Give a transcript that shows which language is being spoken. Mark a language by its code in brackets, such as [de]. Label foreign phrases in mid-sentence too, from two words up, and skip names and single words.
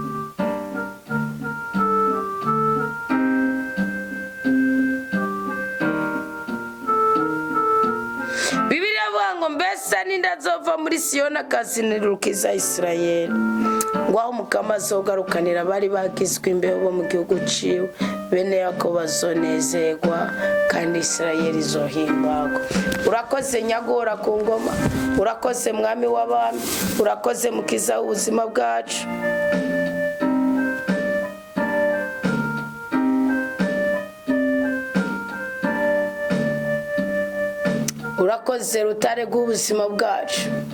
[rn] Bibiliya ivuga ngo mbese ninda azova muri Siyoni akazinirukiza Isirayeli, ngo aho Mukama azogarukanira abari bagizwe imbeho bo mu gihugu ciwe, bene Yakobo bazonezerwa kandi Isirayeli izohimbagwa. Urakoze nyagora ku ngoma, urakoze mwami w'abami, urakoze mukiza w'ubuzima bwacu. Urakoze rutare rw'ubuzima bwacu.